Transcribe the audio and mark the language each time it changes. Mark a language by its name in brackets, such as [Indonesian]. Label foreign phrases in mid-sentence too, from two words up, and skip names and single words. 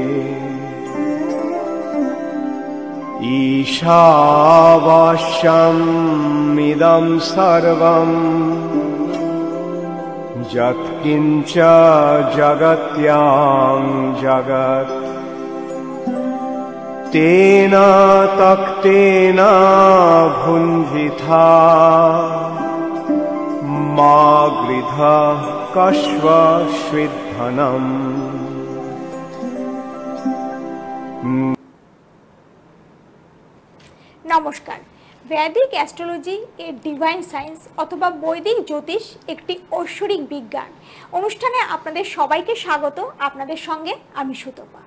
[Sanskrit] ईशावास्यमिदं सर्वं यत्किञ्च जगत्यां जगत् तेन तक्तेन भुञ्जिथा मा गृधः कश्वश्विद्धनम्। [Bangla] নমস্কার। বৈদিক অ্যাস্ট্রোলজি এর [English] divine science [Bangla] অথবা বৈদিক জ্যোতিষ একটি ঐশ্বরিক বিজ্ঞান অনুষ্ঠানে আপনাদের সবাইকে স্বাগত। আপনাদের সঙ্গে আমি সুতপা।